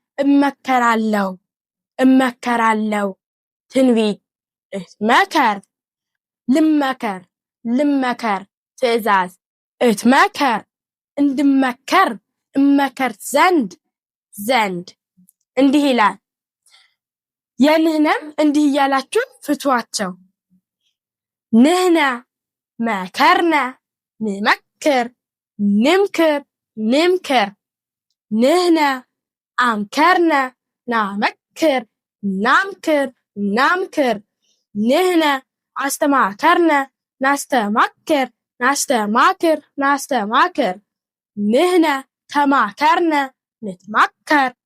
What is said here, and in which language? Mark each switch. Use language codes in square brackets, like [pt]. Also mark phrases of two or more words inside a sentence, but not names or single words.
[am] እመከራለሁ ትንቢት እትመከር ልመከር ትእዛዝ እትመከር እመከር ዘንድ እንዲህ ይላል። [gez] የንህነም [am] እንዲህ እያላችሁ ፍቷቸው። [gez] ንህነ መከርነ ንመክር ንምክር ንህነ አምከርነ ናመክር ናምክር ንህነ አስተማከርነ ናስተማክር ንህነ ተማከርነ ንትማከር